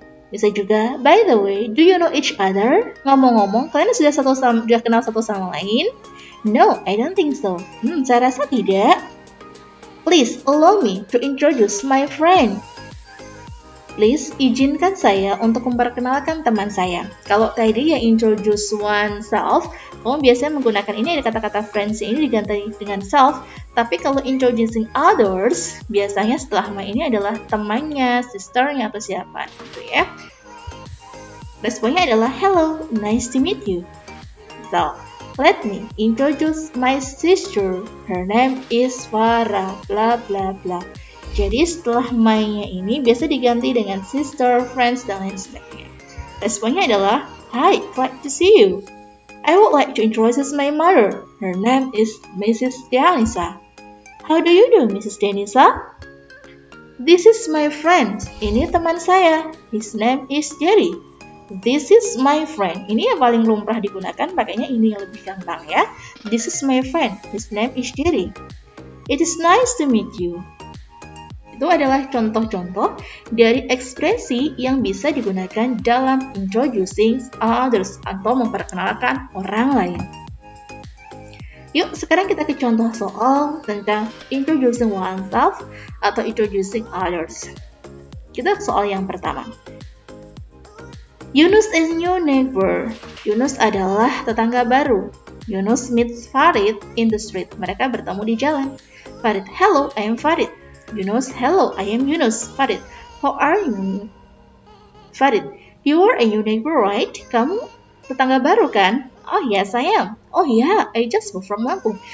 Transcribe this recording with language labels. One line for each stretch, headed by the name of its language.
Indonesian: Bisa juga,
English: by the way, do you know each other?
Indonesian: Ngomong-ngomong, kalian sudah kenal satu sama lain?
English: No, I don't think so.
Indonesian: Saya rasa tidak.
English: Please allow me to introduce my friend.
Indonesian: Please, izinkan saya untuk memperkenalkan teman saya. Kalau tadi yang introduce oneself, kamu biasanya menggunakan ini, ada kata-kata friends ini diganti dengan self. Tapi kalau introducing others, biasanya setelah ini adalah temannya, sisternya, atau siapa gitu ya. Responnya adalah
English: hello, nice to meet you. So, let me introduce my sister. Her name is Farah, bla bla bla.
Indonesian: Jadi setelah my-nya ini biasa diganti dengan sister, friends, dan lain sebagainya. Responnya adalah,
English: Hi, glad to see you. I would like to introduce my mother. Her name is Mrs. Denisa. How do you do, Mrs. Denisa? This is my friend.
Indonesian: Ini teman saya.
English: His name is Jerry. This is my friend.
Indonesian: Ini yang paling lumrah digunakan, makanya ini yang lebih gampang ya.
English: This is my friend. His name is Jerry. It is nice to meet you.
Indonesian: Itu adalah contoh-contoh dari ekspresi yang bisa digunakan dalam introducing others atau memperkenalkan orang lain. Yuk, sekarang kita ke contoh soal tentang introducing oneself atau introducing others. Kita ke soal yang pertama.
English: Yunus is new neighbor.
Indonesian: Yunus adalah tetangga baru.
English: Yunus meets Farid in the street.
Indonesian: Mereka bertemu di jalan.
English: Farid, hello, I am Farid. Yunus, hello, I am Yunus. Farid, how are you? Farid, you are a new neighbor, right?
Indonesian: Kamu tetangga baru kan?
English: Oh yes, I am. Oh yeah, I just moved from Lampung.